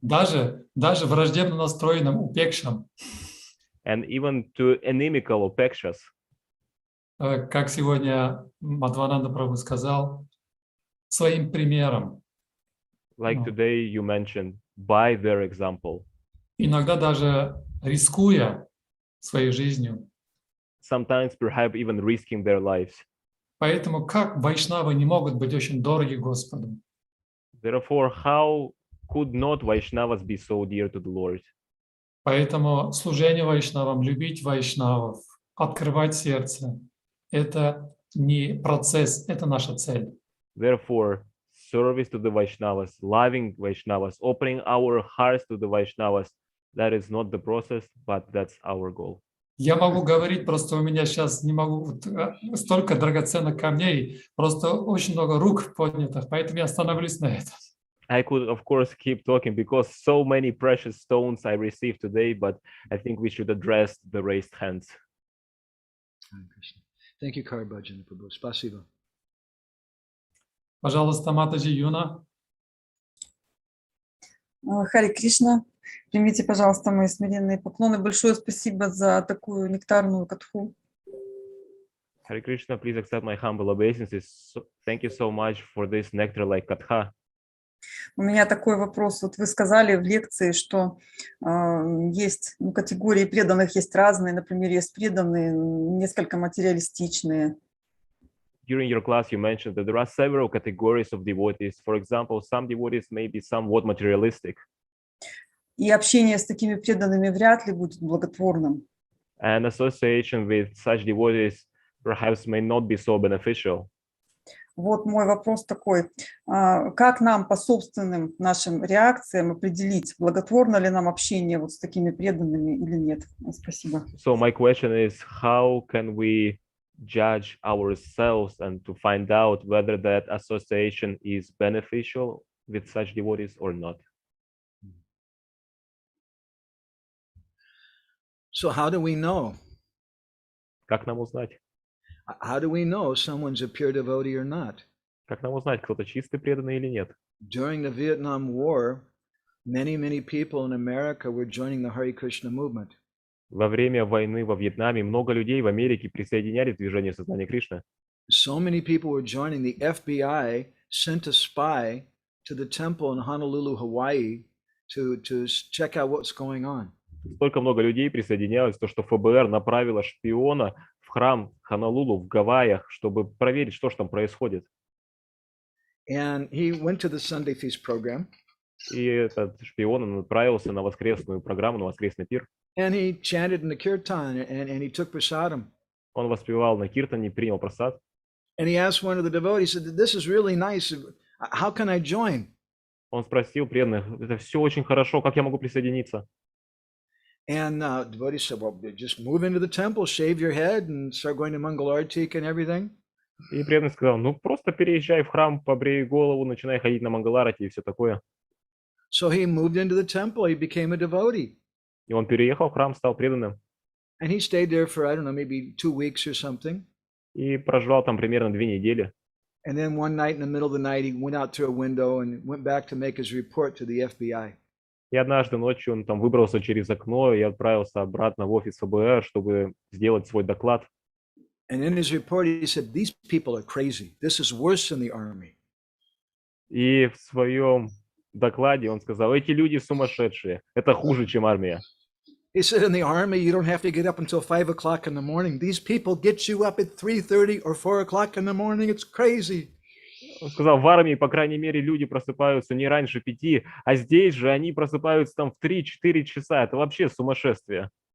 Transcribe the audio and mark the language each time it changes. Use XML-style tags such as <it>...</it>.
<ru>Даже враждебно настроенным упекшим.</ru> <en>And even to inimical upekshas.</en> <ru>Как сегодня Мадхавананда Прабху сказал, своим примером.</ru> <en>Like today you mentioned, by their example.</en> <ru>Иногда даже рискуя своей жизнью.</ru> <en>Sometimes perhaps even risking their lives.</en> <ru>Поэтому как вайшнавы не могут быть очень дороги Господу?</ru> <en>Therefore, how could not Vaishnavas be so dear to the Lord?</en> <ru>Поэтому служение вайшнавам, любить вайшнавов, открывать сердце — это не процесс, это наша цель.</ru> <en>Therefore, service to the Vaishnavas, loving Vaishnavas, opening our hearts to the Vaishnavas. That is not the process, but that's our goal.</en> <ru>Я могу говорить, просто у меня сейчас не могу, столько драгоценных камней, просто очень много рук поднятых, поэтому я остановлюсь на этом.</ru> <en>I could, of course, keep talking because so many precious stones I received today, but I think we should address the raised hands. Thank you, Karbhajan Prabhu.</en> <ru>Spasiba. Пожалуйста, Матаджи Юна. Харе Кришна, примите, пожалуйста, мои смиренные поклоны. Большое спасибо за такую нектарную катху.</ru> <en>Hare Krishna, please accept my humble obeisances. Thank you so much for this nectar-like katha.</en> <ru>У меня такой вопрос. Вот вы сказали в лекции, что есть категории преданных, есть разные. Например, есть преданные несколько материалистичные.</ru> <en>During your class, you mentioned that there are several categories of devotees. For example, some devotees may be somewhat materialistic.</en> <ru>И общение с такими преданными вряд ли будет благотворным.</ru> <en>And association with such devotees perhaps may not be so beneficial.</en> <ru>Вот мой вопрос такой. Как нам по собственным нашим реакциям определить, благотворно ли нам общение вот с такими преданными или нет? Спасибо.</ru> <en>So my question is, how can we judge ourselves and to find out whether that association is beneficial with such devotees or not? So how do we know?</en> <ru>Как нам узнать?</ru> <en>How do we know someone's a pure devotee or not?</en> <ru>Как нам узнать, кто-то чистый преданный или нет?</ru> <en>During the Vietnam War, many people in America were joining the Hare Krishna movement.</en> <ru>Во время войны во Вьетнаме много людей в Америке присоединялись к движению сознания Кришны.</ru> <en>So many people were joining. The FBI sent a spy to the temple in Honolulu, Hawaii, to check out what's going on.</en> <ru>Столько много людей присоединялось, то что ФБР направило шпиона в храм Хонолулу в Гавайях, чтобы проверить, что же там происходит.</ru> <en>And he went to the Sunday feast program.</en> <ru>И этот шпион отправился на воскресную программу, на воскресный пир.</ru> <en>And he chanted in the kirtan and he took prasadam.</en> <ru>Он воспевал на киртане, принял прасад.</ru> <en>And he asked one of the devotees, he said, "This is really nice. How can I join?"</en> <ru>Он спросил преданных, это все очень хорошо, как я могу присоединиться?</ru> <en>And the devotee said, "Well, just move into the temple, shave your head, and start going to Mangalartik and everything."</en> <ru>И преданный сказал, ну просто переезжай в храм, побрей голову, начинай ходить на Мангаларати и все такое.</ru> <en>So he moved into the temple. He became a devotee.</en> <ru>И он переехал в храм, стал преданным.</ru> <en>And he stayed there for, I don't know, maybe 2 weeks or something.</en> <ru>И проживал там примерно 2 недели.</ru> <en>And then one night in the middle of the night, he went out through a window and went back to make his report to the FBI.</en> <ru>И однажды ночью он там выбрался через окно и отправился обратно в офис ФБР, чтобы сделать свой доклад.</ru> <en>And in his report, he said, "These people are crazy. This is worse than the army."</en> <ru>И в своем докладе он сказал, эти люди сумасшедшие, это хуже, чем армия.</ru> <en>He said, "In the army, you don't have to get up until 5 o'clock in the morning. These people get you up at 3:30 or 4 o'clock in the morning. It's crazy."</en> <ru>Он сказал, в армии, по крайней мере, люди просыпаются не раньше 5, а здесь же они просыпаются там в 3-4 часа. Это вообще сумасшествие.</ru>